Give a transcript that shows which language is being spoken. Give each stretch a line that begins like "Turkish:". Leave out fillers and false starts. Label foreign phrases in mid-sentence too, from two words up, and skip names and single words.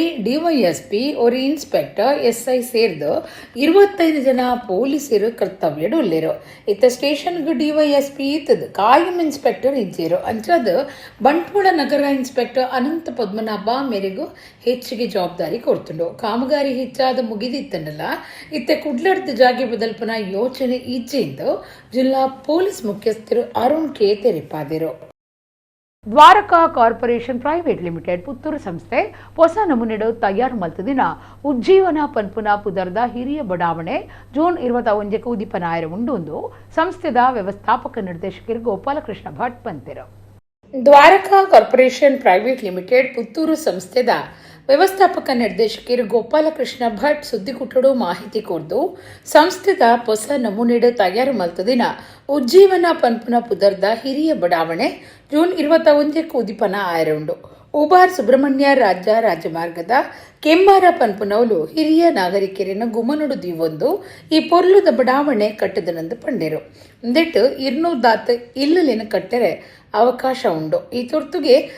Tulu: ಡಿವೈಎಸ್ಪಿ ಒರಿ ಇನ್ಸ್ಪೆಕ್ಟರ್ ಎಸ್ಐ ಸೇರಿದು 25 ಜನ ಪೊಲೀಸರು ಕರ್ತವ್ಯಡುಲ್ಲೆರು ಇತ್ತ ಸ್ಟೇಷನ್ಗೆ ಡಿವೈಎಸ್ಪಿ ಇತ್ತದು ಕಾಯಂ ಇನ್ಸ್ಪೆಕ್ಟರ್ ಇಜ್ಜೇರು ಅಂಚದು ಬಂಟ್ವಾಳ ನಗರ ಇನ್ಸ್ಪೆಕ್ಟರ್ ಅನಂತ ಪದ್ಮನಾಭ ಮೇರೆಗೂ ಹೆಚ್ಚಿಗೆ ಜವಾಬ್ದಾರಿ ಕೊಡ್ತುಂಡು ಕಾಮಗಾರಿ ಹೆಚ್ಚಾದ ಮುಗಿದಿತ್ತನಲ್ಲ ಇತ್ತ ಕುಡ್ಲಡ್ದ ಜಾಗೆ ಬದಲ್ಪನ ಯೋಚನೆ ಇಜ್ಜೆಂದು ಜಿಲ್ಲಾ ಪೊಲೀಸ್ ಮುಖ್ಯಸ್ಥರು ಅರುಣ್ ಕೆ ತೆರಿಪಾದಿರು ದ್ವಾರಕಾ ಕಾರ್ಪೊರೇಷನ್ ಪ್ರೈವೇಟ್ ಲಿಮಿಟೆಡ್ ಪುತ್ತೂರು ಸಂಸ್ಥೆ ಹೊಸ ನಮೂನೆಡು ತಯಾರು ಮಲ್ತದಿನ ಉಜ್ಜೀವನ ಪನ್ಪುನ ಪುದರ್ದ ಹಿರಿಯ ಬಡಾವಣೆ ಜೂನ್ 21 ಉದಿಪನಾಯರ ಉಂಡೊಂದು ಸಂಸ್ಥೆದ ವ್ಯವಸ್ಥಾಪಕ ನಿರ್ದೇಶಕರು ಗೋಪಾಲಕೃಷ್ಣ ಭಟ್ ಪಂತಿರು ದ್ವಾರಕಾ ಕಾರ್ಪೊರೇಷನ್ ಪ್ರೈವೇಟ್ ಲಿಮಿಟೆಡ್ ಪುತ್ತೂರು ಸಂಸ್ಥೆದ ವ್ಯವಸ್ಥಾಪಕ ನಿರ್ದೇಶಕರು ಗೋಪಾಲಕೃಷ್ಣ ಭಟ್ ಸುದ್ದಿಗುಟ್ಟಡು ಮಾಹಿತಿ ಕೊಡ್ದು ಸಂಸ್ಥೆದ ಹೊಸ ನಮೂನೆಡು ತಯಾರು ಮಲ್ತದಿನ ಉಜ್ಜೀವನ ಪನ್ಪುನ ಪುದರ್ದ ಹಿರಿಯ ಬಡಾವಣೆ ಜೂನ್ 21 ಉದಿಪನ ಆಯರುಂಡು ಉಬಾರ್ ಸುಬ್ರಹ್ಮಣ್ಯ ರಾಜಮಾರ್ಗದ ಕೆಮ್ಮಾರ ಪನ್ಪುನವಲು ಹಿರಿಯ ನಾಗರಿಕರಿನ ಗುಮನುಡು ದೀವೊಂದು ಈ ಪೊರ್ಲುದ ಬಡಾವಣೆ ಕಟ್ಟದನಂದು ಪಂಡೆರು ಇಂದೆಟ್ಟು 200 ದಾತ ಇಲ್ಲಿನ ಕಟ್ಟರೆ ಅವಕಾಶ ಉಂಡು ಈ ತುರ್ತುಗೆ